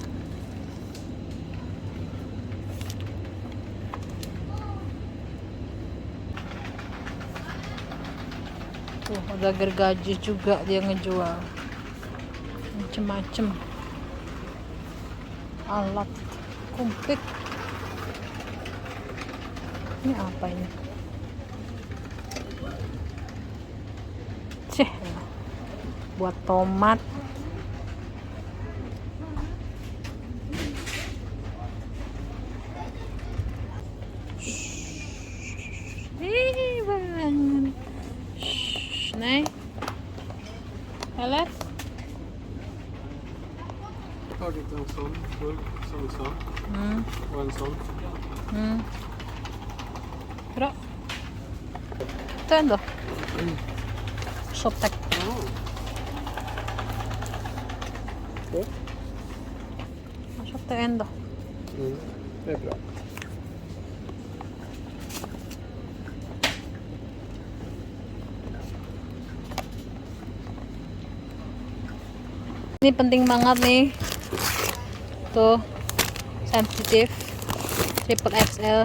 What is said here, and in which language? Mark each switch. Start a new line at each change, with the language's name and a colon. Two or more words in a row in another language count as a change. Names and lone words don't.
Indonesian: tuh ada gergaji juga dia ngejual, macem-macem. Alat kumplit. Ini apa ini? Buat tomat.
Swedish: Nej. Eller? Tagit en sån burk som vi sa. Och en sån. Bra. Ta en då. Shoppack. Jag köpte en då. Det är bra.
Indonesian: Ini penting banget nih. Tuh, sensitif triple XL.